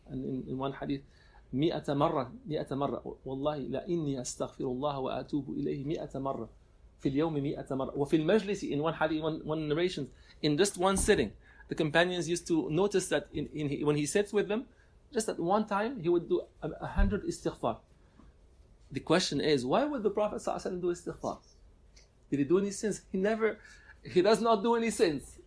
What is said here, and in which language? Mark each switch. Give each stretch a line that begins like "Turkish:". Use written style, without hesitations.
English: And in one hadith,
Arabic: 100 مرة. والله لإني أستغفر الله وأتوب إليه 100 مرة. في اليوم 100 مرة. وفي المجلس,
English: in one hadith, one narration, in just one sitting, the companions used to notice that when he sits with them, just at one time, he would do 100 istighfar. The question is, why would the Prophet ﷺ do istighfar? Did he do any sins? He does not do any sins.